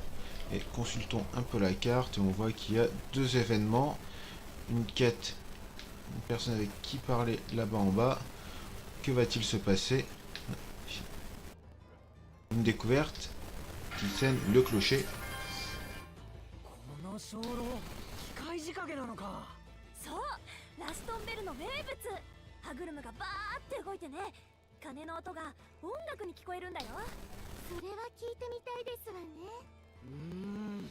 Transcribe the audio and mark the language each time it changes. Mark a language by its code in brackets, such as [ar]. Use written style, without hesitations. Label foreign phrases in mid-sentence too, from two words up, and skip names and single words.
[fr] Et consultons un peu la carte et on voit qu'il y a deux événements. Une quête, une personne avec qui parler là-bas en bas. Que va-t-il se passer? Une découverte qui scène le clocher. [ja] そうラストンベルの名物。歯車がバーって動いてね、鐘の音が音楽に聞こえるんだよ。それは聞いてみたいですわね。